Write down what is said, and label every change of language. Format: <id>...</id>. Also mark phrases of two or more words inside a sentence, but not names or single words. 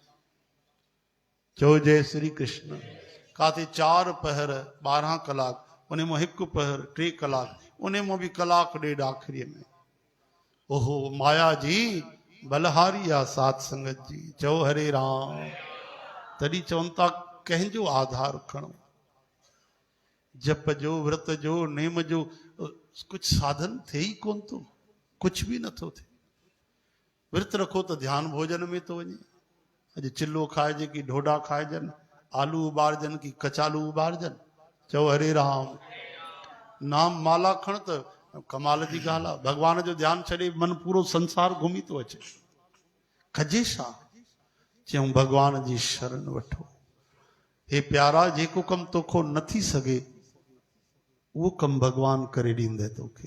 <sd>चओ जय श्री कृष्ण। काथे 4 पहर 12 कलाक, उन मां 1 पहर 3 कलाक, उन मां बि कलाक ॾेढ आख़िरीअ में। ओहो माया जी बलहारी आ सात संगत जी चओ हरे राम। तॾहिं चवनि था कंहिंजो आधार खणो, जप जो व्रत जो नेम जो कुछ साधन थे ही कोन थो, कुछ भी नथो थे। व्रत रखो तो ध्यान भोजन में तो वञे। अॼु चिल्लो खाइजे की ढोढा खाइजनि, आलू उबारजनि की कचालू उबारजनि, चओ हरे राम। नाम माला खण त कमाल जी ॻाल्हि आहे। भगवान जो ध्यानु छॾे मन पूरो संसार घुमी थो अचे। खजे छा? चयूं भगवान जी शरण वठो। हे प्यारा, जेको कमु तोखो न थी सघे उहो कमु भगवान करे ॾींदे तोखे।</sd>